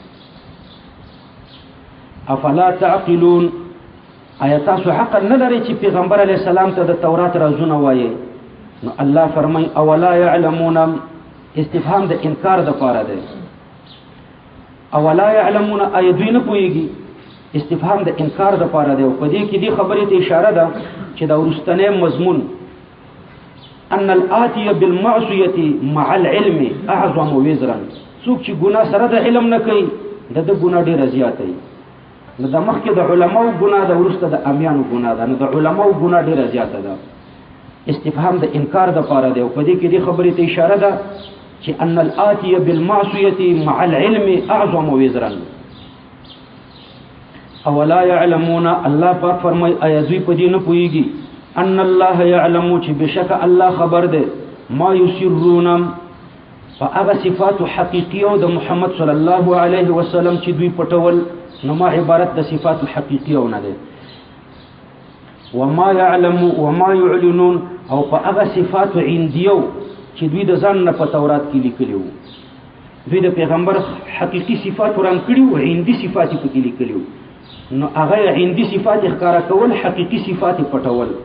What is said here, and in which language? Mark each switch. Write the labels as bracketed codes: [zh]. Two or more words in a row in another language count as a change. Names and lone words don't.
[ar] افلا تعقلون، [ps] آیا تاسو عقل نه لرئ چې پیغمبر [ar] علیه السلام [ps] ته د تورات رازونه وایي؟ نو الله فرمای [ar] اولا یعلمون، [ps] استفهام د انکار د پاره ده. [ar] اولا یعلمون، [ps] آیا دوی نه پوهیږي؟ استفهام د انکار د پاره دی، او په دې کې دې خبرې ته اشاره ده چې دا وروستنی مضمون [ar] ان الآتي بالمعصیة مع العلم اعظم وزرا، [ps] څوک چې ګناه سره د علم نه کوي د ګناه ډېره زیاته وي. نو د مخکې د علماو ګناه ده، وروسته د امیانو ګناه ده، نو د علماو ګناه ډېره زیاته ده. استفهام د انکار د پاره دی، او په دې کې دې خبرې ته اشاره ده چې [ar] ان الآتي بالمعصیة مع العلم اعظم وزرا. اولا یعلمون، [ps] الله پاک فرمای آیا دوی په دې نه پوهیږي [ar] ان الله یعلم [ps] چې بشک الله خبر ده [ar] ما یسرون، [ps] په هغه صفات حقیقیو د محمد [ar] صلی الله علیه وسلم [ps] چې دوی پټول، نو ما عبارت د صفات حقیقیو نه ده. [ar] وما یعلم وما یعلنون، [ps] او په هغه صفات عندیو چې دوی د ځان نه په تورات کې لیکلي وو، دوی د پیغمبر حقیقي صفات وران کړي وو، عندي صفات په کې لیکلي وو، نو هغه عندي صفات ښکارا کول، حقیقي صفات پټول.